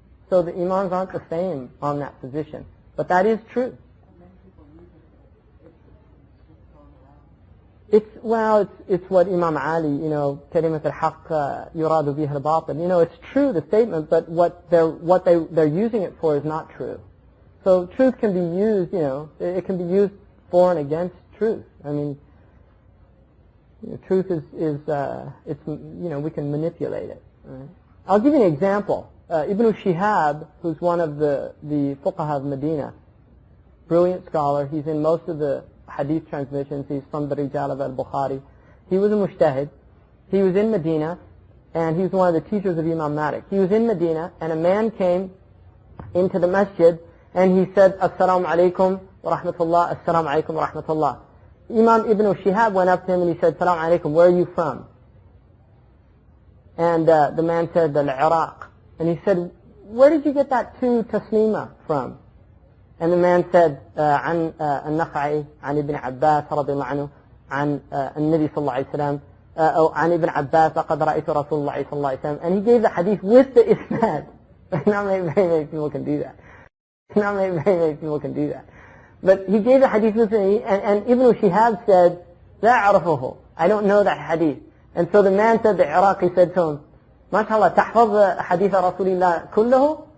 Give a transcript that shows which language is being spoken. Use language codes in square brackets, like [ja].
[en] So the imams aren't the same on that position. But that is true. [ar] It's what Imam Ali, كلمة الحق يراد بها الباطل. [en] It's true, the statement, but what they're using it for is not true. So truth can be used, it can be used for and against truth. I mean, truth is we can manipulate it. Right? I'll give you an example. Ibn Shihab, who's one of the fuqaha of Medina, brilliant scholar. He's in most of the hadith transmissions. He's from the Rijal of al-Bukhari. He was a mujtahid. He was in Medina, and he was one of the teachers of Imam Malik. He was in Medina, and a man came into the masjid, and he said, Assalamu alaikum wa rahmatullah, Assalamu alaikum wa rahmatullah. Imam Ibn Shihab went up to him and he said, Assalamu alaikum, where are you from? And the man said, Al-Iraq. And he said, where did you get that two taslima from? [ar] And the man said, عن النخعي عن ابن عباس رضي الله عنه عن النبي صلى الله عليه وسلم أو عن ابن عباس لقد رأيت رسول الله صلى الله عليه وسلم. [en] And he gave the hadith with the isnad. Not many people can do that. Not many people can do that. But he gave the hadith with the, and Ibn Shihab said, [ar] لا أعرفه. [en] I don't know that hadith. And so the man said, the Iraqi said to him, MashaAllah, [ar] تحفظ حديث رسول الله كله?